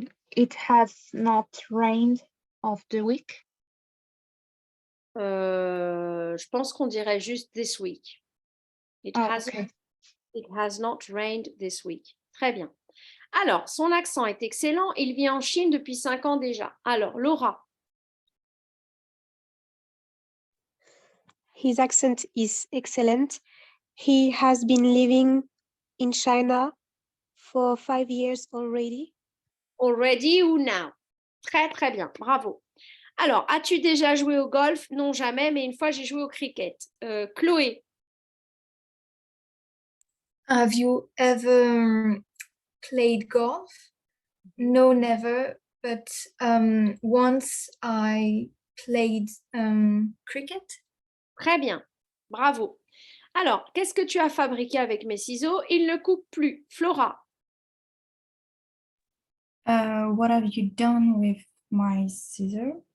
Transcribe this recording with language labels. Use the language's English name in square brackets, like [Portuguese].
[English] It has not rained of the week. [French] Je pense qu'on dirait juste [English] this week. It has not rained this week. [French] Très bien. Alors, son accent est excellent. Il vit en Chine depuis 5 ans déjà. Alors, Laura. [English] His accent is excellent. He has been living in China for 5 years already. Already ou now? [French] Très, très bien. Bravo. Alors, as-tu déjà joué au golf? Non, jamais, mais une fois, j'ai joué au cricket. Chloé. [English] Have you ever played golf? No, never. But once I played cricket. [French] Très bien. Bravo. Alors, qu'est-ce que tu as fabriqué avec mes ciseaux? Ils ne coupent plus. Flora. [English] What have you done with my scissors?